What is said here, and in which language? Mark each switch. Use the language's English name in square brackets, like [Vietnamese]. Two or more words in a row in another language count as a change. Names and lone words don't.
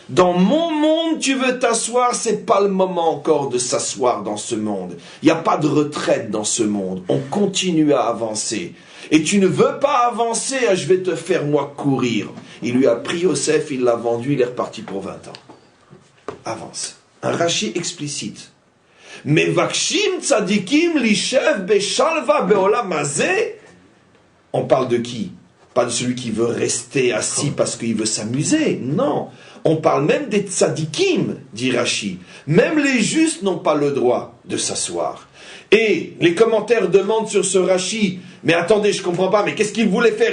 [French] Dans mon monde, tu veux t'asseoir, c'est pas le moment encore de s'asseoir dans ce monde. Il n'y a pas de retraite dans ce monde. On continue à avancer. Et tu ne veux pas avancer, je vais te faire moi courir. Il lui a pris Yosef, il l'a vendu, il est reparti pour 20 ans. Avance. Un Rashi explicite. Mais [Hebrew] ביקשו צדיקים לישב בשלוה בעולם הזה. [French] On parle de qui? Pas de celui qui veut rester assis parce qu'il veut s'amuser. Non. On parle même des tzadikim, dit Rashi. Même les justes n'ont pas le droit de s'asseoir. Et les commentaires demandent sur ce Rashi, mais attendez, je comprends pas, mais qu'est-ce qu'il voulait faire?